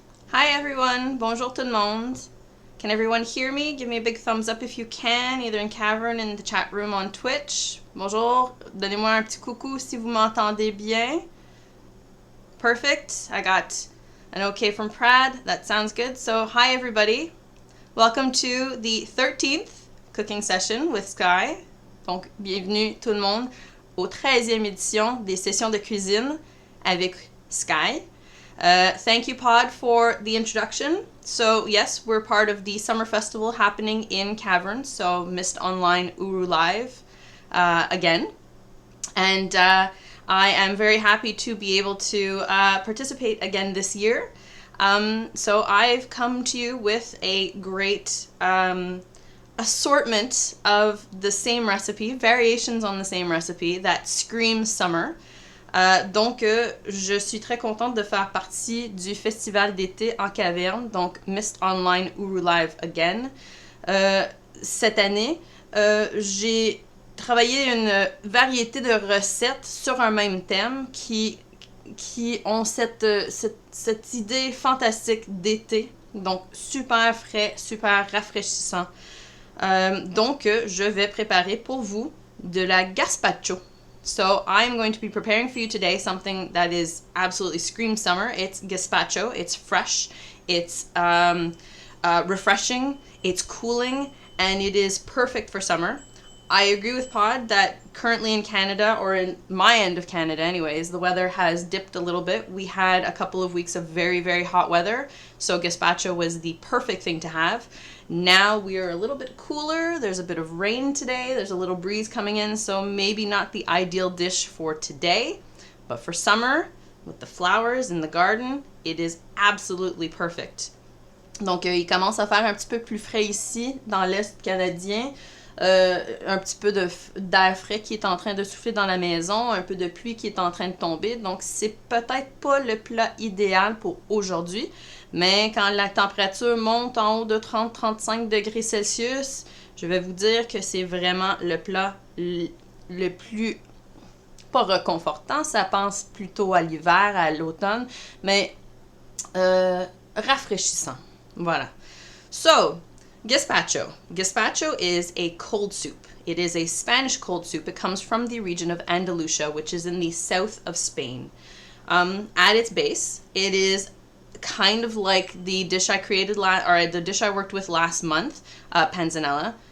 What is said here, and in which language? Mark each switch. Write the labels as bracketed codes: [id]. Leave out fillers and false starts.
[en] Hi everyone, [fr] bonjour tout le monde. [en] Can everyone hear me? Give me a big thumbs up if you can, either in Cavern in the chat room on Twitch. [fr] Bonjour, donnez-moi un petit coucou si vous m'entendez bien. [en] Perfect, I got an okay from Prad, that sounds good. So hi everybody, welcome to the 13th cooking session with Sky. [fr] Donc bienvenue tout le monde au 13e édition des sessions de cuisine avec Sky. [en] Thank you, Pod, for the introduction. So, yes, we're part of the summer festival happening in Cavern, so Mist Online Uru Live again. And I am very happy to be able to participate again this year. So I've come to you with a great assortment of the same recipe, variations on the same recipe that screams summer. [fr] Donc, je suis très contente de faire partie du festival d'été en caverne, donc Mist Online Uru Live Again. Cette année, j'ai travaillé une variété de recettes sur un même thème qui ont cette idée fantastique d'été, donc super frais, super rafraîchissant. Donc, je vais préparer pour vous de la gazpacho. [en] So I'm going to be preparing for you today something that is absolutely scream summer. It's gazpacho. It's fresh. It's refreshing. It's cooling, and it is perfect for summer. I agree with Pod that currently in Canada, or in my end of Canada anyways, the weather has dipped a little bit. We had a couple of weeks of very, very hot weather, so gazpacho was the perfect thing to have. Now we are a little bit cooler. There's a bit of rain today. There's a little breeze coming in, so maybe not the ideal dish for today, but for summer, with the flowers in the garden, it is absolutely perfect. [fr] Donc, il commence à faire un petit peu plus frais ici, dans l'Est canadien. Un petit peu d'air frais qui est en train de souffler dans la maison, un peu de pluie qui est en train de tomber. Donc, c'est peut-être pas le plat idéal pour aujourd'hui, mais quand la température monte en haut de 30-35 degrés Celsius, je vais vous dire que c'est vraiment le plat le plus, pas réconfortant, ça pense plutôt à l'hiver, à l'automne, mais rafraîchissant. [en] Voilà. So, Gazpacho. Gazpacho is a cold soup. It is a Spanish cold soup. It comes from the region of Andalusia, which is in the south of Spain. At its base, it is kind of like the dish I created the dish I worked with last month, panzanella.